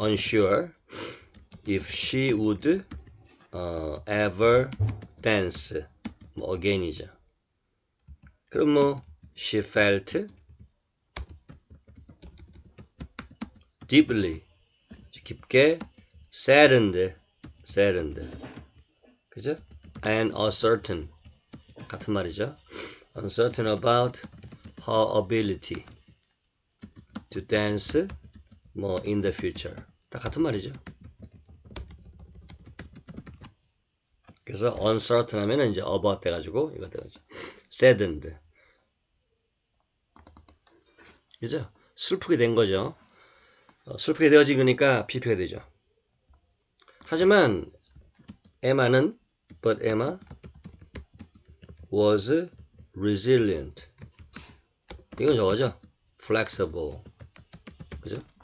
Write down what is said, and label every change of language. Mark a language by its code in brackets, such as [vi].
[en] unsure if she would ever dance. [ko] 뭐 again이죠. 그럼 뭐 [en] she felt deeply, [ko] 깊게 [en] saddened, 그죠? and uncertain, [ko] 같은 말이죠. [en] uncertain about her ability to dance 뭐 in the future, [ko] 다 같은 말이죠. 그래서 uncertain 하면은 이제 about 돼가지고 이거 돼가지고 saddened, 그죠? 슬프게 된 거죠. 슬프게 되어지니까 PP가 되죠. 하지만 Emma는 [en] but Emma was resilient. [ko] 이건 저거죠. [en] flexible, 그죠?